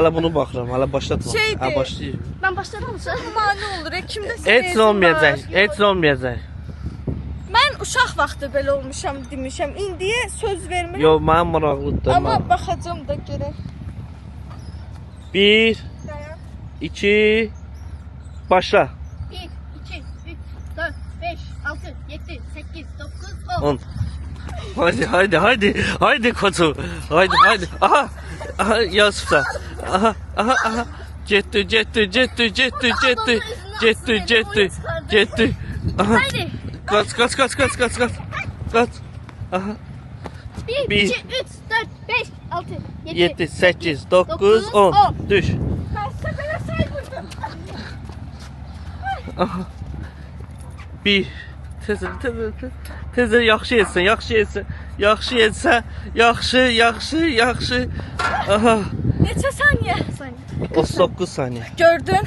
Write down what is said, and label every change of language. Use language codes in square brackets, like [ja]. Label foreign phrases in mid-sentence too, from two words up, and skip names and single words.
[az] hələ bunu baxıram, hələ başlatma. Şeydir. Hə, başlayır. [tr] Ben başladım mı? [az] Mane olur, kimdə Heç nə olmayacaq, heç nə olmayacaq. Mən uşaq vaxtı belə olmuşam demişəm. İndiyə söz vermirəm. Yox, mənim maraqlıdır. Amma baxacağım da görək. 1, 2, başla. 1, 2, 3, 4, 5, 6, 7, 8, 9, 10. [tr] 10. Haydi koçum. Haydi. Aha. Yasufsa. Aha. [az] Getdi. Aha. [tr] Haydi. Kaç. Aha. 1, Bir. 2, 3, 4, 5, 6, 7, [az] 7, 8, 9, 10. Düş. [tr] Kaçta say burada. Aha. 1. [az] Tezə yaxşı etsən. Yaxşı. Aha. Neçə saniyə? [tr] 39 saniye. [az] Gördün?